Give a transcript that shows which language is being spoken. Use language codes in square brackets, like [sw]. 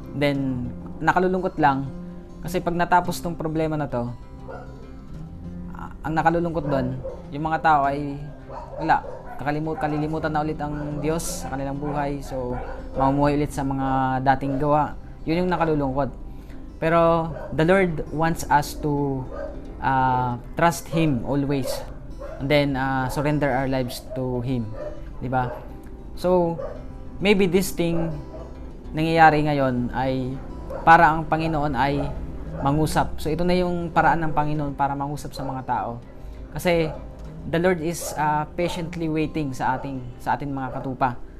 [tl] Then, nakalulungkot lang kasi pag natapos tong problema na to, ang nakalulungkot doon, yung mga tao ay wala. Kalilimutan na ulit ang Diyos sa kanilang buhay. So, mamumuhay ulit sa mga dating gawa. Yun yung nakalulungkot. [en] Pero the Lord wants us to trust Him always, and then surrender our lives to Him, [tl] di ba? [en] So maybe this thing [tl] nangyayari ngayon ay para ang Panginoon ay mangusap. So ito na yung paraan ng Panginoon para mangusap sa mga tao. Kasi [en] the Lord is patiently waiting [tl] sa ating mga katupa.